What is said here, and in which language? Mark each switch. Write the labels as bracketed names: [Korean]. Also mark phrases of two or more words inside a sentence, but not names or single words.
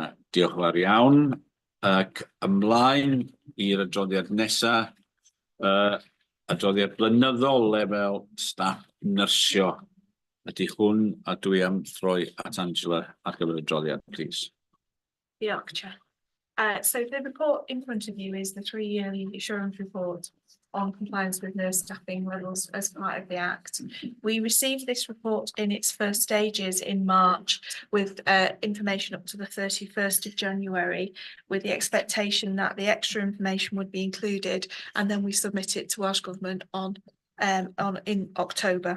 [Welsh] Diolch yn fawr iawn. Ac ymlaen i'r adroddiad nesa, adroddiad blynyddol lefel staff nyrsio. Ydy hwn, a dwi am throi at Angela ar gyfer y adroddiad, please. Diolch, Chair. [English] So the report in front of you is the 3-yearly assurance report on compliance with nurse staffing levels as part of the Act. We received this report in its first stages in March with information up to the 31st of January, with the expectation that the extra information would be included, and then we submit it to Welsh Government in October.